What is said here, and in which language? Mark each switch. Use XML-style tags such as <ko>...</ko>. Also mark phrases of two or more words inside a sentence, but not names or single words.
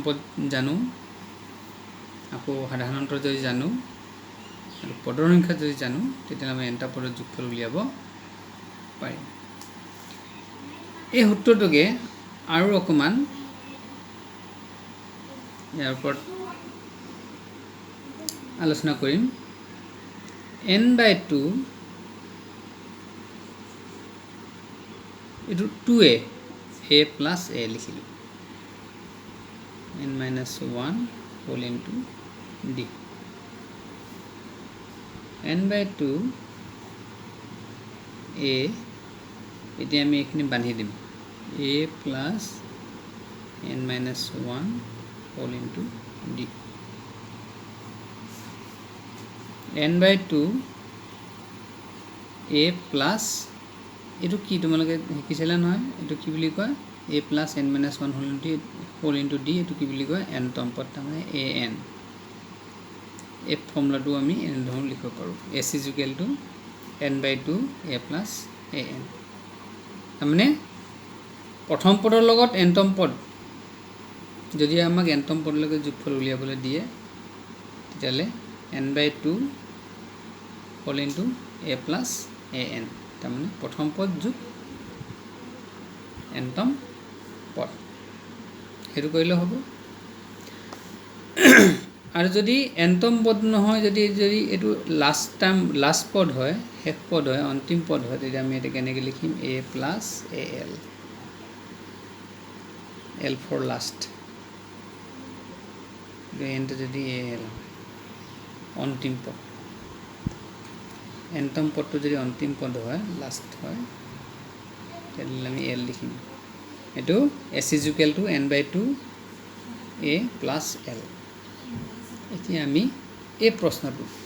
<as>পদ জানো আকৌ সাধাৰণ অন্তৰ যদি জানো আৰু পদৰ সংখ্যা যদি জানো তেতিয়া আমি nটা পদৰ যোগফল উলিয়াব পাৰিম এই সূত্ৰটোকে আৰু অকমান ইয়াৰ ওপৰত আলোচনা কৰিম n/2 এইটো</as> <en>2a plus a</en> <as>লিখিলোঁ</as> <en>n-1 whole into d n/2 a</en> <as>এতিয়া আমি এইখিনি বান্ধি দিম</as> <en>a plus n-1 whole into d n/2 a plus</en> <as>এইটো কি তোমালোকে শিকিছিলা নহয় এইটো কি বুলি কয়</as> <en>a plus n-1 whole into d</en> <as>এইটো কি বুলি কয় nতম পদ তাৰমানে an এই ফৰ্মুলাটো আমি এনেধৰণে লিখিব পাৰোঁ</as> <en>s equal to n/2 a plus an</en> <as>তাৰমানে প্ৰথম পদৰ লগত nতম পদ যদি আমাক nতম পদলৈকে যোগফল উলিয়াবলৈ দিয়ে তেতিয়াহ'লে</as> <en>n/2 whole into a plus an</en> <as>তাৰমানে প্ৰথম পদ যোগ nতম পদ সেইটো কৰিলে হ'ব আৰু যদি nতম পদ নহয় যদি এইটো লাষ্ট পদ হয় শেষ পদ হয় অন্তিম পদ হয় তেতিয়া আমি এটা কেনেকৈ লিখিম</as> <en>a plus al l for last</en> <as>nটো যদি al অন্তিম পদ nতম পদটো যদি অন্তিম পদ হয় লাষ্ট হয় তেতিয়াহ'লে আমি l লিখিম এইটো</as> <en>s equal to n/2 a plus l</en> <as>এতিয়া আমি এই প্ৰশ্নটো</as>